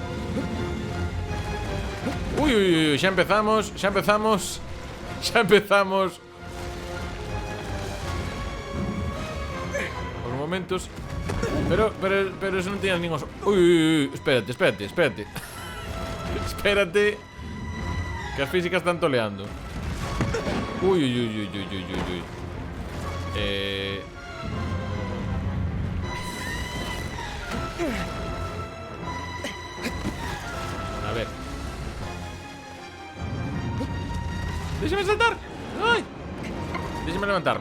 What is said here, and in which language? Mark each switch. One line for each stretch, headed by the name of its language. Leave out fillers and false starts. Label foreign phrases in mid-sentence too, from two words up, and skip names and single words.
Galician: Ui, ui, ui, xa empezamos. Xa empezamos. Xa empezamos. Por momentos. Pero eso non tiñas ningún... Ui, ui, ui, espérate, espérate, espérate. Espérate. Que as físicas están toleando. Ui, ui, ui, ui, ui, ui, ui, ui. A ver. Déxame saltar. Ai. Déxame levantarme.